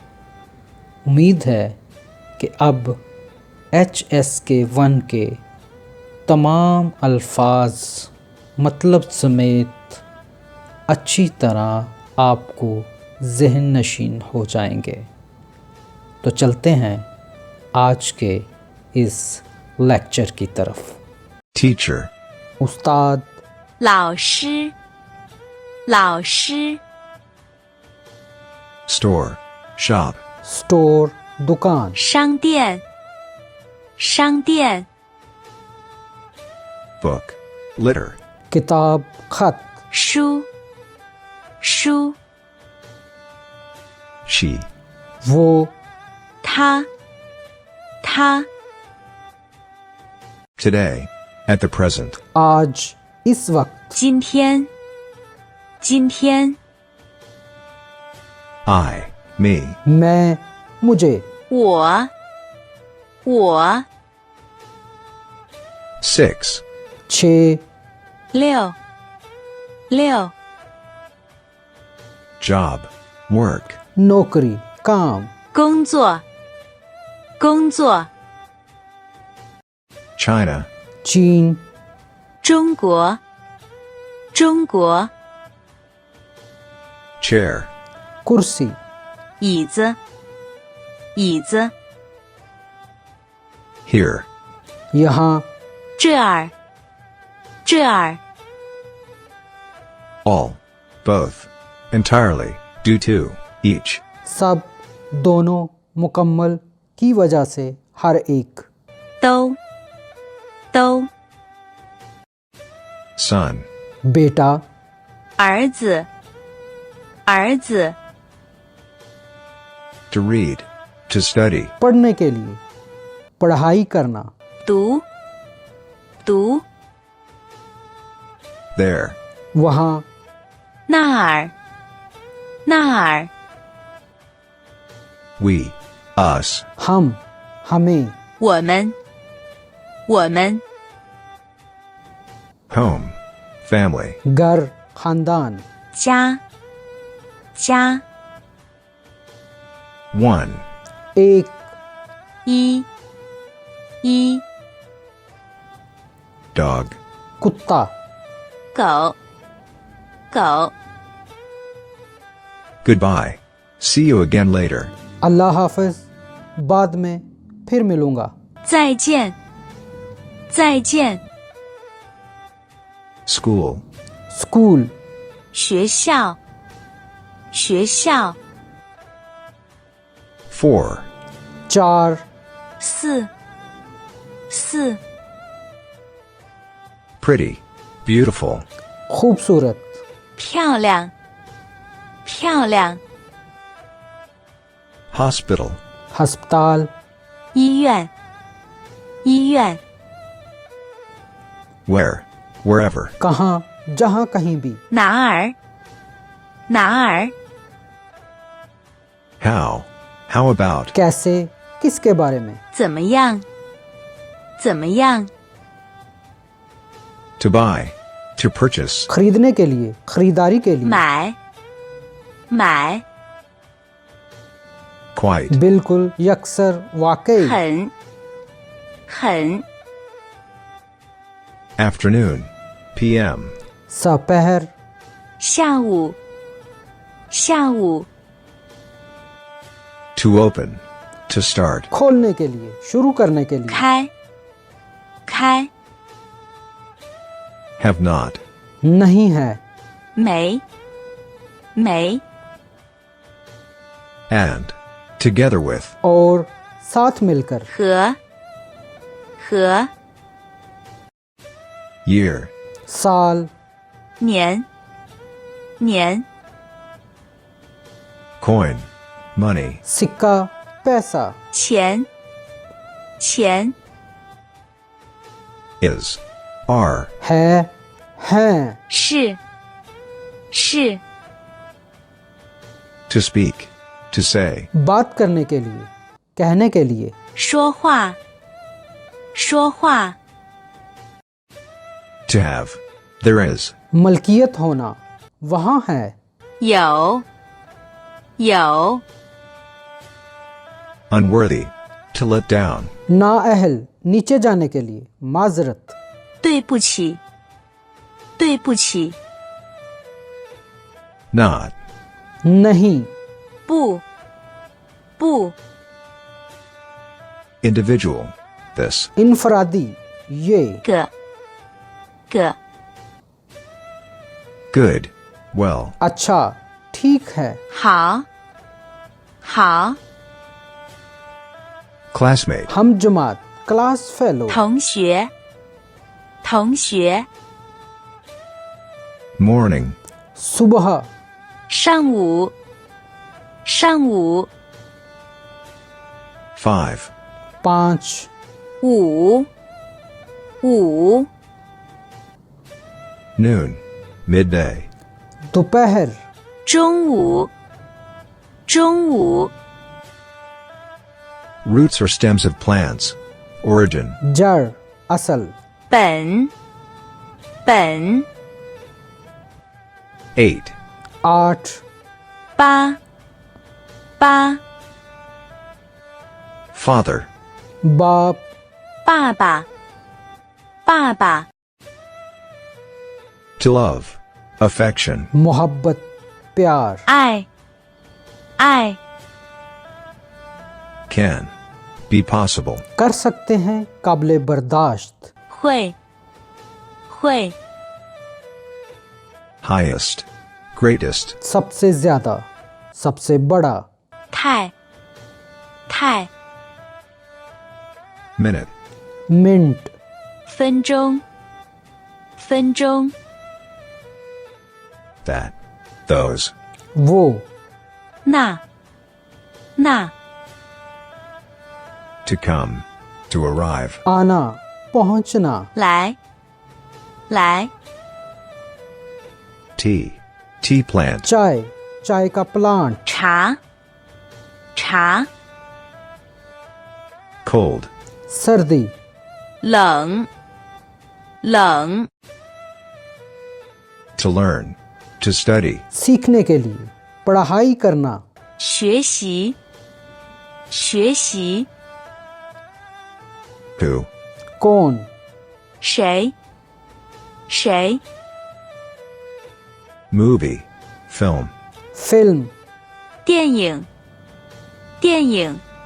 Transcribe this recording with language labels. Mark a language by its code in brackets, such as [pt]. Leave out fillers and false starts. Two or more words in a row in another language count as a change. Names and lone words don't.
[ur] امید ہے کہ اب HSK 1 کے تمام الفاظ مطلب سمیت اچھی طرح آپکو ذہن نشین ہو جائیں گے. تو چلتے ہیں آج کے اس لیکچر کی طرف. [en] Teacher, [ur] उस्ताद, [zh] 老师，老师， [en] store, shop, [ur] سٹور دکان, [zh] 商店，商店， [en] book, litter, [ur] کتاب، خط, [zh] 书，书， [en] she, [ur] वो, [zh] 他，他， [en] today, at the present, [ur] آج، اس وقت, [zh] 今天，今天， [en] I, me, [ur] میں، مجھے, [zh] 我，我， [en] 6, [ur] 6, [zh] 六，六， [en] job, work, [ur] نوکری، کام, [zh] 工作，工作， [en] China, [ur] चीन, [zh] 中国，中国， [en] chair, [ur] कुर्सी, [zh] 椅子，椅子， [en] here, [ur] यहाँ, [zh] 这儿，这儿， [en] all, both, entirely, due to, each, [ur] سب، دونوں، مکمل، کی وجہ سے، ہر ایک, [zh] 都，都， [en] son, [ur] बेटा, [zh] 儿子，儿子， [en] to read, to study, [ur] پڑھنے کے لیے، پڑھائی کرنا, [zh] 读，读， [en] there, [ur] वहाँ, [zh] 那儿，那儿， [en] we, us, [ur] ہم، ہمیں, [zh] 我们，我们， [en] home, family, [ur] گھر، خاندان, [zh] 家，家， [en] one, [ur] एक, [zh] 一，一， [en] dog, [ur] कुत्ता, [zh] 狗，狗， [en] goodbye, see you again later, [ur] اللہ حافظ، بعد میں پھر ملوں گا, [zh] 再见，再见， [en] school, [ur] स्कूल, [zh] 学校，学校， [en] 4, [ur] 4, [zh] 四，四， [en] pretty, beautiful, [ur] खूबसूरत, [zh] 漂亮，漂亮， [en] hospital, [ur] हस्पताल, [zh] 医院，医院， [en] where, wherever, [ur] کہاں، جہاں کہیں بھی, [zh] 哪儿，哪儿， [en] how about, [ur] کیسے، کسکے بارے میں, [zh] 怎么样，怎么样， [en] to buy, to purchase, [ur] خریدنے کے لیے، خریداری کے لیے, [zh] 买，买， [en] quite, [ur] بالکل، یکسر، واقعی, [zh] 很，很， [en] afternoon, PM, [ur] दोपहर, [zh] 下午，下午， [en] to open, to start, [ur] کھولنے کے لیے، شروع کرنے کے لیے, [zh] 开，开， [en] have not, [ur] نہیں ہے, [zh] 没，没， [en] and, together with, [ur] اور ساتھ ملکر, [zh] 和，和， [en] year, [ur] साल, [zh] 年，年， [en] coin, money, [ur] سکہ، پیسہ, [zh] 钱，钱， [en] is, are, [ur] ہے، ہیں, [zh] 是，是， [en] to speak, to say, [ur] بات کرنے کے لیے، کہنے کے لیے, [zh] 说话，说话， [en] to have, there is, [ur] ملکیت ہونا، وہاں ہے, [zh] 有，有， [en] unworthy, to let down, [ur] نااہل، نیچے جانے کے لیے، معذرت, [zh] 对不起，对不起， [en] not, [ur] नहीं, [zh] 不，不， [en] individual, this, [ur] انفرادی، یہ, [zh] 个，个， [en] good, well, [ur] اچھا، ٹھیک ہے, [zh] 好，好， [en] classmate, [ur] ہم جماعت، کلاس فیلو, [zh] 同学，同学， [en] morning, [ur] सुबह, [zh] 上午，上午， [en] 5, [ur] 5, [zh] 午，午， [en] noon, midday, [ur] दोपहर, [zh] 中午，中午， [en] roots or stems of plants, origin, [ur] جڑ، اصل, [zh] 本，本， [en] 8, [ur] 8, [zh] 八，八， [en] father, [ur] बाप, [zh] 爸爸，爸爸， [en] to love, affection, [ur] محبت، پیار, [zh] 爱，爱， [en] can, be possible, [ur] کر سکتے ہیں، قابلِ برداشت, [zh] 会，会， [en] highest, greatest, [ur] سبسے زیادہ، سبسے بڑا, [zh] 太，太， [en] minute, [ur] मिनट, [zh] 分钟，分钟， [en] that, those, [ur] वो, [zh] 那，那， [en] to come, to arrive, [ur] آنا، پہنچنا, [zh] 来，来， [en] tea, tea plant, [ur] چائے، چائے کا پلانٹ, [zh] 茶，茶， [en] cold, [ur] सर्दी, [zh] 冷，冷， [en] to learn, to study, [ur] سیکھنے کے لیے، پڑھائی کرنا, [zh] 学习，学习， [en] who, [ur] कौन, [zh] 谁，谁， [en] movie, film, [ur] फिल्म, [zh] 电影，电影，